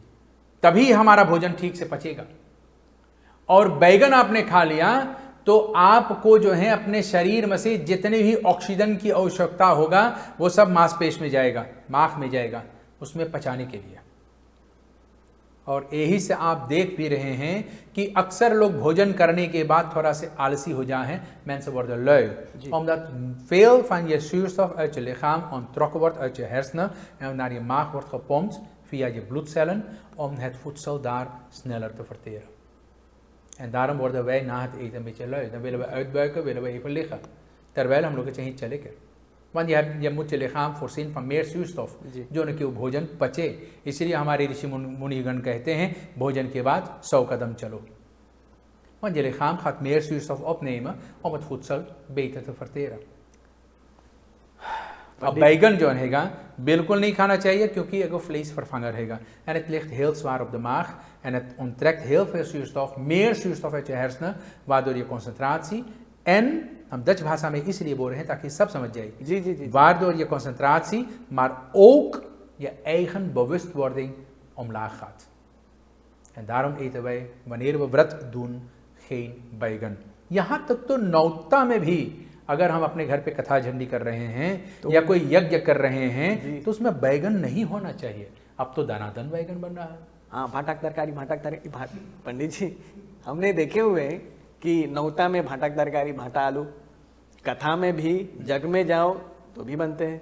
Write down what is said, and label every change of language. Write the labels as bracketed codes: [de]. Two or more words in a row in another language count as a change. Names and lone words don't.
[hi] तभी हमारा भोजन ठीक से पचेगा। और बैगन आपने खा लिया तो आपको जो है अपने शरीर में से जितने भी ऑक्सीजन की आवश्यकता होगा वो सब मांसपेश में जाएगा, मांस में जाएगा, उसमें पचाने के लिए। और यही से आप देख भी रहे हैं कि अक्सर लोग भोजन करने के बाद थोड़ा से आलसी हो जाए हैं। [nl] mensen worden lui omdat veel van je zuurstof uit je lichaam onttrokken wordt uit je hersenen en naar je maag wordt gepompt via je bloedcellen om het voedsel daar sneller te verteren. En daarom worden wij na het eten een beetje lui. Dan willen we uitbuiken, willen we even liggen. [hi] Terwijl हम लोग के चाहिए चले के, [nl] want je moet je lichaam voorzien van meer zuurstof [hi] जो न कि वो भोजन पचे। इसलिए हमारे ऋषि मुनिगण कहते हैं भोजन के बाद 100 कदम चलो, [nl] want je lichaam gaat meer zuurstof opnemen om het voedsel beter te verteren। [hi] अब बैगन जो रहेगा बिल्कुल नहीं खाना चाहिए क्योंकि एगो vleesvervanger रहेगा [nl] en het ligt heel zwaar op de maag en het onttrekt heel veel zuurstof, meer zuurstof uit je hersenen, waardoor je concentratie en [hi] हम डच भाषा में इसलिए बोल रहे हैं ताकि सब समझ जाए जी जी जी [nl] waardoor je concentratie maar ook je eigen bewustwording omlaag gaat. En daarom eten wij wanneer we व्रत doen geen बैगन. [hi] यहाँ तक तो नौता में भी अगर हम अपने घर पे कथा झंडी कर रहे हैं या कोई यज्ञ कर रहे हैं तो उसमें बैगन नहीं होना चाहिए. अब तो दनादन बैगन बन रहा है. हाँ, भाटक तरकारी पंडित जी हमने देखे हुए हैं कि नौता में भाटक तरकारी, भाटा आलू, कथा में भी, जग में जाओ तो भी बनते हैं.